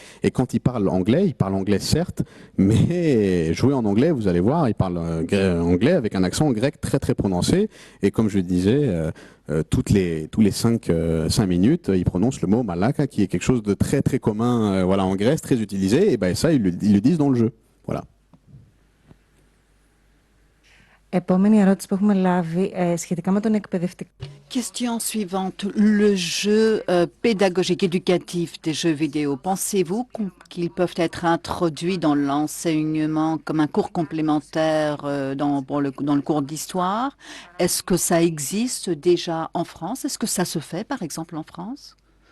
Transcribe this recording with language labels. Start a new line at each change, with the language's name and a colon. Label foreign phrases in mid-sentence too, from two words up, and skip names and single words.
French: Et quand ils parlent anglais certes, mais jouer en anglais, vous allez voir, ils parlent anglais avec un accent grec très très prononcé. Et comme je le disais, tous les 5 minutes, ils prononcent le mot malaka, qui est quelque chose de très très commun en Grèce, très utilisé. Et ça, ils le disent dans le jeu. Voilà.
Greek: Επόμενη ερώτηση που έχουμε λάβει σχετικά με τον εκπαιδευτικό.
French: Question suivante. Le jeu pédagogique éducatif des jeux vidéo, pensez-vous qu'ils peuvent être introduits dans l'enseignement comme un cours complémentaire dans le cours d'histoire? Est-ce que ça existe déjà en France? Est-ce que ça se fait par exemple en France?